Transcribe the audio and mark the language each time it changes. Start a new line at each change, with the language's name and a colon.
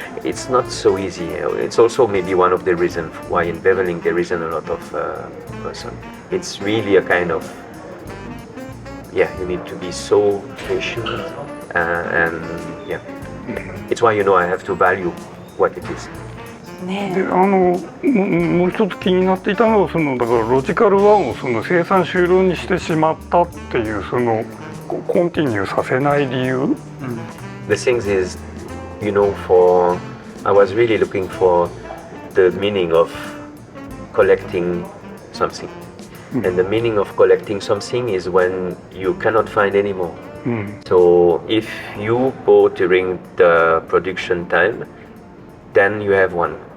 English: It's not so easy. It's also maybe one of the reasons why in beveling there isn't a lot of person. It's really a kind of, yeah, you need to be so patient, and yeah, it's why, you know, I have to value what it is.
Japanese: でもう一つ気になっていたのはだからロジカル1を生産終了にしてしまったっていうコンティニューさせない理由。
English: The thing is, you know, I was really looking for the meaning of collecting something, and the meaning of collecting something is when you cannot find anymore. So if you bought during the production time, then you have one.